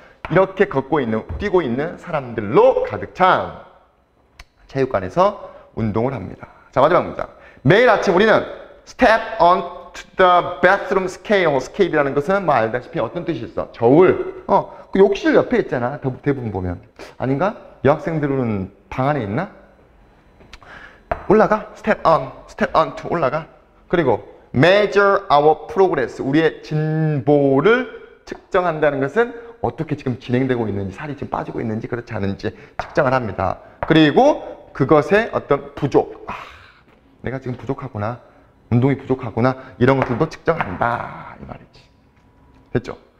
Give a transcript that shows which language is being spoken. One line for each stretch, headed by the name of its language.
Korean: 이렇게 뛰고 있는 사람들로 가득 찬 체육관에서 운동을 합니다. 자, 마지막 문장. 매일 아침 우리는
English: step on to the bathroom scale.
Korean: scale이라는 것은 뭐 알다시피 어떤 뜻이 있어? 저울. 그 욕실 옆에 있잖아. 대부분 보면. 아닌가? 여학생들은 방 안에 있나? 올라가.
English: step on to
Korean: 올라가. 그리고
English: measure our progress.
Korean: 우리의 진보를 측정한다는 것은 어떻게 지금 진행되고 있는지, 살이 지금 빠지고 있는지 그렇지 않은지 측정을 합니다. 그리고 그것의 어떤 부족. 내가 지금 부족하구나. 운동이 부족하구나. 이런 것들도 측정한다. 이 말이지. 됐죠?